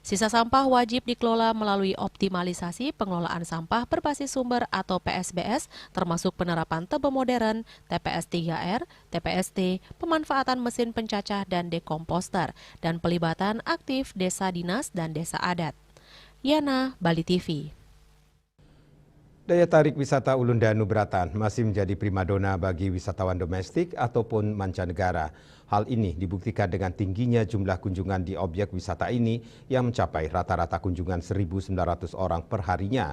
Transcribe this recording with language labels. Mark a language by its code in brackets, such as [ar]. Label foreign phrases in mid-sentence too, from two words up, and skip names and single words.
[id] Sisa sampah wajib dikelola melalui optimalisasi pengelolaan sampah berbasis sumber atau PSBS, termasuk penerapan tebe modern, TPS 3R, TPST, pemanfaatan mesin pencacah dan dekomposter, dan pelibatan aktif desa dinas dan desa adat. Yana, Bali TV. Daya tarik wisata Ulun Danu Beratan masih menjadi primadona bagi wisatawan domestik ataupun mancanegara. Hal ini dibuktikan dengan tingginya jumlah kunjungan di objek wisata ini yang mencapai rata-rata kunjungan 1.900 orang per harinya.